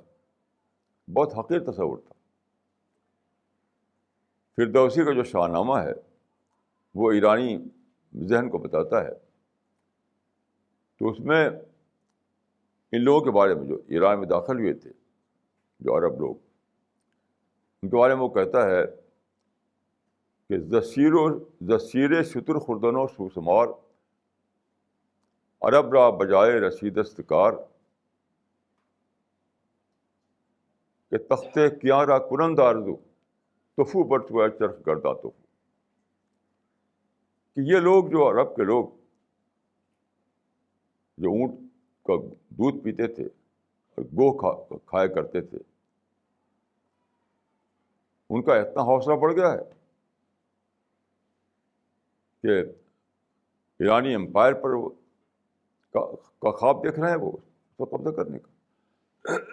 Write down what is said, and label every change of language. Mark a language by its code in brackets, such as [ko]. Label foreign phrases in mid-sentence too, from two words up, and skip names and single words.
[ur] بہت حقیر تصور تھا۔ فردوسی کا جو شاہ نامہ ہے وہ ایرانی ذہن کو بتاتا ہے، تو اس میں ان لوگوں کے بارے میں جو ایران میں داخل ہوئے تھے، جو عرب لوگ، ان کے بارے میں وہ کہتا ہے کہ [fa] زسیر شتر خوردن و سوسمار، عرب را بجائے رسید استکار، کہ تختے کیاں را کنند آرزو، تفو برت ہوا چرخ گرداں تفو۔ [ur] کہ یہ لوگ جو عرب کے لوگ جو اونٹ کا دودھ پیتے تھے اور گو کھایا کرتے تھے، ان کا اتنا حوصلہ بڑھ گیا ہے کہ ایرانی امپائر پر کا خواب دیکھ رہے ہیں وہ اس کو قبضہ کرنے کا۔